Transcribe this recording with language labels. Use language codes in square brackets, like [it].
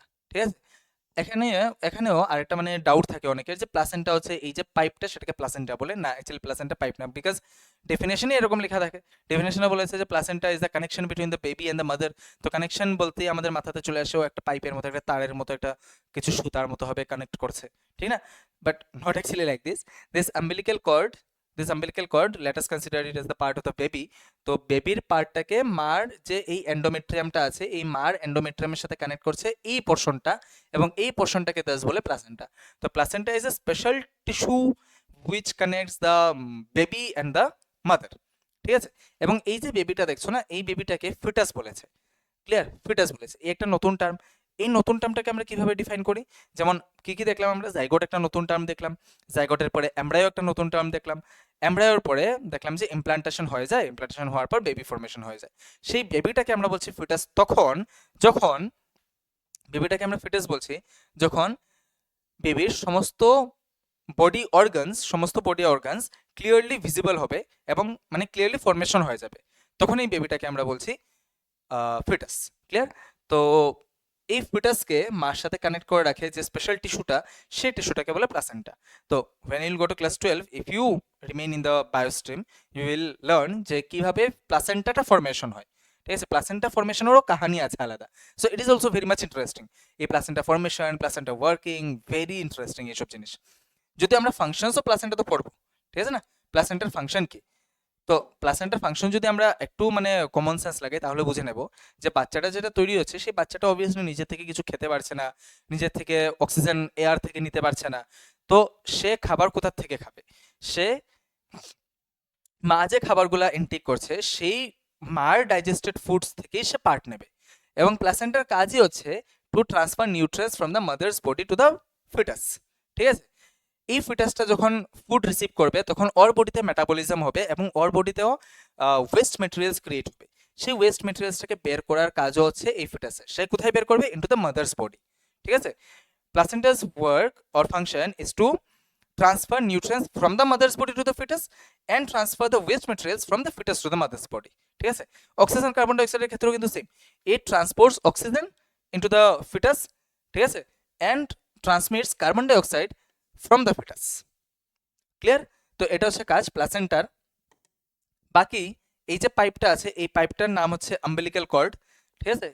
[bn] ঠিক আছে, এখানেও আরেকটা মানে ডাউট থাকে অনেকের যে প্লাসেন্টা হচ্ছে এই যে পাইপটা, সেটাকে প্লাসেন্টা বলে না, অ্যাকচুয়ালি প্লাসেন্টা পাইপ না, বিকজ ডেফিনেশনই এরকম লেখা থাকে। ডেফিনেশনে বলেছে যে [en] Placenta is the connection between the baby and the mother. [bn] তো কানেকশন বলতেই আমাদের মাথাতে চলে আসেও একটা পাইপের মতো, একটা তারের মতো, একটা কিছু সুতার মতো হবে কানেক্ট করছে, ঠিক না? [en] But not actually like this umbilical cord, let us consider it as the part of the baby. [bn] তো বেবির পার্টটাকে মার যে এই এন্ডোমেট্রিয়ামটা আছে, এই মার এন্ডোমেট্রিয়ামের সাথে কানেক্ট করছে এই পোর্শনটা, এবং এই পোর্শনটাকে দাস বলে প্লাসেন্টা। [en] তো placenta is a special tissue which connects the baby and the mother. [bn] ঠিক আছে, এবং এই যে বেবিটা দেখছো না, এই বেবিটাকে ফিটাস বলেছে। ক্লিয়ার? ফিটাস বলেছে, এই একটা নতুন টার্ম। এই নতুন টার্মটাকে আমরা কিভাবে ডিফাইন করি? যেমন কি কি দেখলাম আমরা? জাইগোট একটা নতুন টার্ম দেখলাম, জাইগোটের পরে এমব্রায়ো একটা নতুন টার্ম দেখলাম, এমব্রায়োর পরে দেখলাম যে ইমপ্লান্টেশন হয়ে যায়, ইমপ্লান্টেশন হওয়ার পর বেবি ফর্মেশন হয়ে যায়। সেই বেবিটাকে আমরা বলছি ফিটাস তখন, যখন বেবিটাকে আমরা ফিটাস বলছি যখন বেবির সমস্ত বডি অর্গানস ক্লিয়ারলি ভিজিবল হবে এবং মানে ক্লিয়ারলি ফর্মেশন হয়ে যাবে, তখন এই বেবিটাকে আমরা বলছি ফিটাস। ক্লিয়ার? তো এই ফিটাসকে মার সাথে কানেক্ট করে রাখে যে স্পেশাল টিস্যুটা, সেই টিস্যুটাকে বলে প্লাসেন্টা। [en] তো when you'll go to class 12, if you remain in the biostream, you will learn [bn] যে কিভাবে প্লাসেন্টাটা ফর্মেশন হয়। ঠিক আছে? [en] placenta ফর্মেশনেরও [bn] কাহানি আছে আলাদা। [en] So it is also very much interesting. [bn] এই placenta formation, placenta working, very interesting এইসব জিনিস। যদি আমরা ফাংশনস অফ প্লাসেন্টা তো পড়বো, ঠিক আছে না? প্লাসেন্টার ফাংশন কি? তো প্লাসেন্টার ফাংশন যদি আমরা একটু মানে কমন সেন্স লাগে তাহলে বুঝে নেব যে বাচ্চাটা যেটা তৈরি হচ্ছে সেই বাচ্চাটা অবভিয়াসলি নিজে থেকে কিছু খেতে পারছে না, নিজের থেকে অক্সিজেন এয়ার থেকে নিতে পারছে না। তো সে খাবার কোথা থেকে খাবে? সে মা যে খাবারগুলো ইনটেক করছে সেই মার ডাইজেস্টেড ফুডস থেকেই সে পার্ট নেবে। এবং প্লাসেন্টার কাজই হচ্ছে [en] To transfer nutrients from the mother's body to the fetus. [bn] ঠিক আছে? এই ফিটাসটা যখন ফুড রিসিভ করবে তখন ওর বডিতে মেটাবলিজম হবে এবং ওর বডিতেও ওয়েস্ট মেটেরিয়ালস ক্রিয়েট হবে। সেই ওয়েস্ট মেটেরিয়ালসটাকে বের করার কাজও হচ্ছে এই ফিটাসের। সে কোথায় বের করবে? [en] Into the mother's body. [bn] ঠিক আছে? [en] Placenta's work or function is to transfer nutrients from the mother's body to the fetus and transfer the waste materials from the fetus to the mother's body. [bn] ঠিক আছে? অক্সিজেন কার্বন ডাইঅক্সাইডের ক্ষেত্রেও কিন্তু same. [en] It transports oxygen into the fetus, ঠিক আছে, and transmits carbon dioxide from the fetus. Clear? [bn] তো এটা হচ্ছে কাজ প্লাসেন্টার। বাকি এই যে পাইপটা আছে এই পাইপটার নাম হচ্ছে আম্বিলিক্যাল কর্ড। ঠিক আছে?